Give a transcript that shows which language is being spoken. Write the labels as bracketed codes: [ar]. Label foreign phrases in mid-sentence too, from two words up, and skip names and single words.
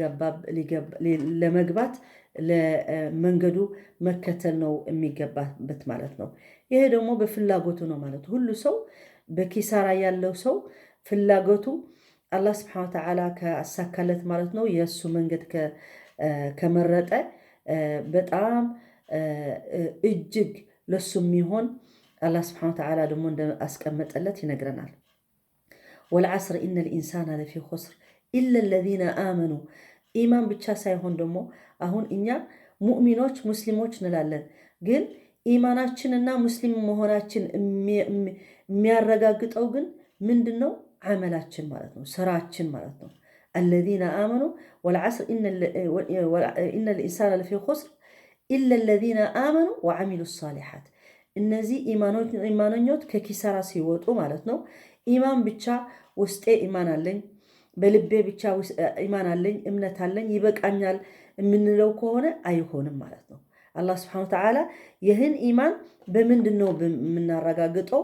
[am] ለመግባት ለመንገዱ መከተል ነው የሚገባበት ማለት ነው። ይሄ ደግሞ በፍላጎቱ ነው ማለት ሁሉ ሰው በኪሳራ ያለው ሰው ፍላጎቱ አላህ [ar] سبحانه وتعالى [am] ከአሳካለት ማለት ነው የሱ መንገድ ከመረጠ በጣም እጅግ ለሱ የሚሆን አላህ [ar] سبحانه وتعالى [am] ደግሞ እንደአስቀመጠለት ይነግረናል። [ar] والعصر إن الإنسان لفي خسر إلا الذين آمنوا [am] ኢማን ብቻ ሳይሆን ደግሞ አሁን እኛ ሙእሚኖች ሙስሊሞች እንላለን ግን ኢማናችንና ሙስሊም መሆናችን የሚያረጋግጠው ግን ምንድነው? አመላችን ማለት ነው ስራችን ማለት ነው። [ar] الذين آمنوا والعصر إن الإنسان لفي خسر إلا الذين آمنوا وعملوا الصالحات [am] እነዚህ ኢማኖኞች ከኪሳራ ሲወጡ ማለት ነው። ኢማን ብቻ ውስጤ ኢማን አለኝ በልቤ ብቻ ኢማን አለኝ እምነት አለኝ ይበቃኛል የምንለው ከሆነ አይሆንም ማለት ነው። አላህ [ar] سبحانه وتعالى [am] ይህን ኢማን በምንድነው የምናረጋግጠው?